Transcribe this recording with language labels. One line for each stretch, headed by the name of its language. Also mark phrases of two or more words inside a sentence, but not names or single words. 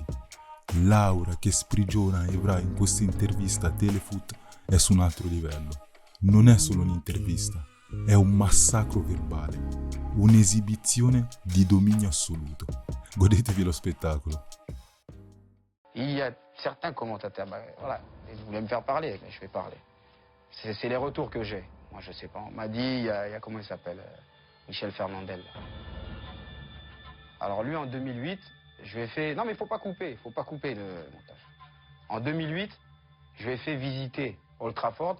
Italian: L'aura che sprigiona Evra in questa intervista a Telefoot è su un altro livello. Non è solo un'intervista, è un massacro verbale, un'esibizione di dominio assoluto. Godetevi lo spettacolo.
French: Il y a certains commentateurs, voilà, ils voulaient me faire parler, mais je vais parler. C'est les retours que j'ai. Moi, je sais pas. On m'a dit, il y a comment il s'appelle, Michel Fernandel. Alors lui, en 2008, je lui ai fait... Non, mais il faut pas couper le montage. En 2008, je lui ai fait visiter Old Trafford.